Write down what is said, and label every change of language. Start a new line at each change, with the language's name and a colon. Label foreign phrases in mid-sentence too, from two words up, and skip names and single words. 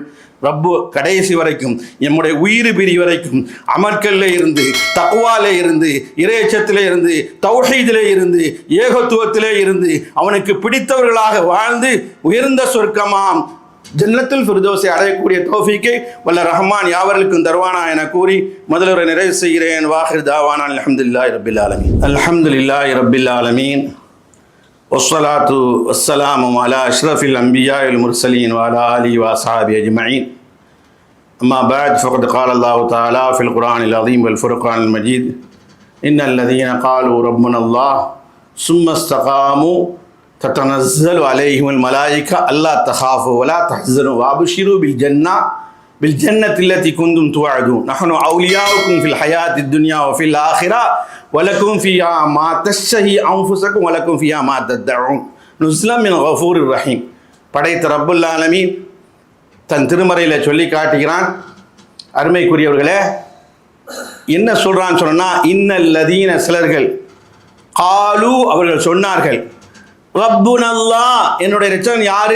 Tamil: ரப்பு கடைசி வரைக்கும், நம்முடைய உயிர் பிரி வரைக்கும் அமற்களில் இருந்து, தக்வாலே இருந்து, இறையச்சத்திலே இருந்து, தௌஹீதிலே இருந்து, ஏகத்துவத்திலே இருந்து அவனுக்கு பிடித்தவர்களாக வாழ்ந்து உயர்ந்த சொர்க்கமாம்
Arabic: جنة الفردوس
Tamil: அடையக்கூடிய தௌஃபீக்கை வல்ல ரஹ்மான் யாவர்களுக்கும் தருவானா என கூறி முதல்வரை நிறைவு செய்கிறேன்.
Arabic: وآخر دعوانا الحمد لله رب العالمين. الحمد لله رب العالمين. والصلاة والسلام على أشرف الأنبياء والمرسلين وعلى آله وأصحابه أجمعين. أما بعد فقد قال الله تعالى في القرآن العظيم والفرقان المجيد إن الذين قالوا ربنا الله ثم استقاموا تتنزل عليهم الملائكة ألا تخافوا ولا تحزنوا وأبشروا بالجنة التي كنتم توعدون نحن أولياؤكم في الحياة الدنيا وفي الآخرة ولكم فيها ما تشتهي أنفسكم ولكم فيها ما تدعون نزلا من غفور رحيم.
Tamil: படைத்த
Arabic: رب العالمين
Tamil: தன் திருமறையில் சொல்லி காட்டுகிறான். அருமைக்குரியவர்களே, என்ன சொல்கிறான்னு சொன்னால், இன்னல்லதீன சிலர்கள் காலு அவர்கள் சொன்னார்கள், ரப்புனல்லாஹ் என்னுடைய இரட்சகன் யாரு?